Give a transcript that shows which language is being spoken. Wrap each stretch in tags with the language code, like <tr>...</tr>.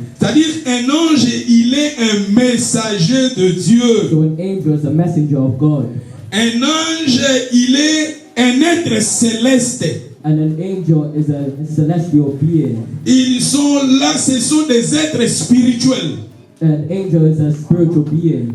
<fr>C'est-à-dire, un ange, il est un messager de Dieu.</fr> <en>So an angel is a messenger of God.</en> <fr>Un ange, il est un être céleste.</fr> <en>And an angel is a celestial being.</en> <fr>Ils sont là, ce sont des êtres spirituels.</fr> <en>An angel is a spiritual being.</en>